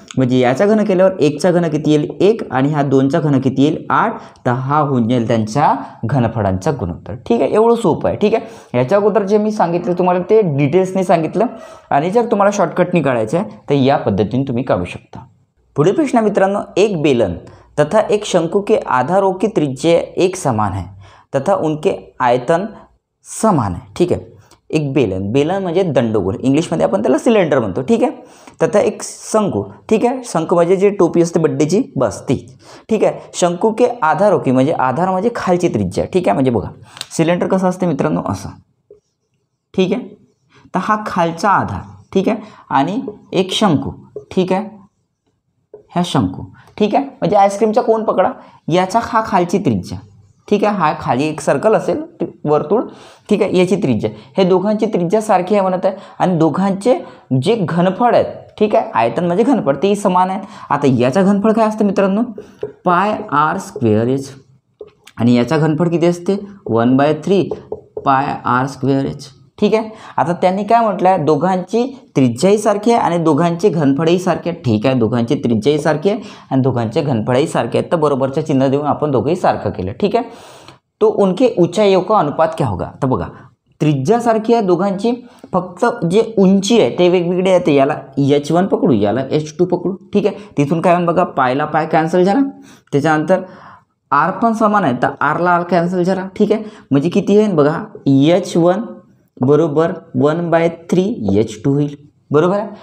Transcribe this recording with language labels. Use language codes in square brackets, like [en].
[mr] म्हणजे याचा घन केल्यावर 1चा घन किती येईल, 1 आणि हा 2चा घन किती येईल, 8. तर हा होऊन जाईल त्यांच्या घनफळांचा गुणोत्तर. ठीक आहे. एवढं सोपं आहे. ठीक आहे. याच्या अगोदर जे मी सांगितलं तुम्हाला ते डिटेल्सने सांगितलं, आणि जर तुम्हाला शॉर्टकटनी काढायचं आहे तर या पद्धतीने तुम्ही काढू शकता. पुढील प्रश्न मित्रांनो, [hi] एक बेलन तथा एक शंकु के आधारों की त्रिज्या एक समान है तथा उनके आयतन समान है. [mr] ठीक आहे. एक बेलन, बेलन म्हणजे दंडगोल, इंग्लिशमध्ये आपण त्याला सिलेंडर म्हणतो. ठीक आहे. तथा एक शंकू. ठीक आहे. शंकू म्हणजे जे टोपी असते बड्डेची, बस ती. ठीक आहे. [hi] शंकू के आधारों की [mr] म्हणजे आधार म्हणजे खालची त्रिज्या. ठीक आहे. म्हणजे बघा सिलेंडर कसं असते मित्रांनो, असं. ठीक आहे. तर हा खालचा आधार. ठीक आहे. आणि एक शंकू. ठीक आहे. ह्या शंकू. ठीक आहे. म्हणजे आईस्क्रीमचा कोन पकडा, याचा हा खालची त्रिज्या. ठीक आहे. हा खाली एक सर्कल असेल वर्तुळ. ठीक आहे. याची त्रिज्या, हे दोघांची त्रिज्या सारखी आहे म्हणत आहे, आणि दोघांचे जे घनफळ आहेत, ठीक आहे, आयतन म्हणजे घनफळ तेही समान आहेत. आता याचा घनफळ काय असतं मित्रांनो, πr²h, आणि याचा घनफळ किती असते, 1/3 πr²h. ठीक आहे. आता त्यांनी काय म्हटलं आहे, दोघांची त्रिज्याही सारखी आहे आणि दोघांचे घनफळही सारखे आहेत. ठीक आहे. दोघांची त्रिज्याही सारखी आहे आणि दोघांचे घनफळही सारखे आहेत. तर बरोबरचं चिन्ह देऊन आपण दोघंही सारखं केलं. ठीक आहे. [hi] तो उनके ऊंचाइयों का अनुपात क्या होगा. [mr] तर बघा त्रिज्या सारखी आहे दोघांची, फक्त जे उंची आहे ते वेगवेगळे आहे. याला h1 पकडू, याला h2 पकडू. ठीक आहे. तिथून काय होईल बघा, पायला पाय कॅन्सल झाला, त्याच्यानंतर r पण समान आहे तर rला r कॅन्सल झाला. ठीक आहे. म्हणजे किती होईल बघा, h1 बरोबर 1/3 h2 होईल. बरोबर आहे.